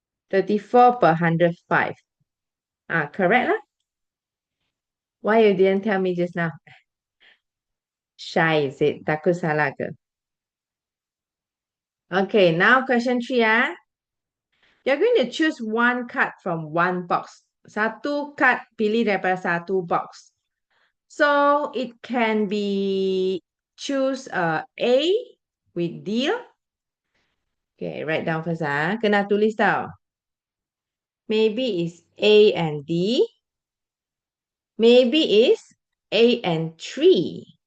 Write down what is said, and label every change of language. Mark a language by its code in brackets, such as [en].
[en] 34 per 105. Ah, correct lah. Why you didn't tell me just now? Shy is it? [ms] Takut salah ke? [en] Okay, now question 3 ah. You're going to choose one card from one box. [ms] Satu card pilih daripada satu box. [en] So it can be choose A with deal. Okay, write down first ah. [ms] Kena tulis tau. [en] Maybe it's A and D. Maybe it's A and 3.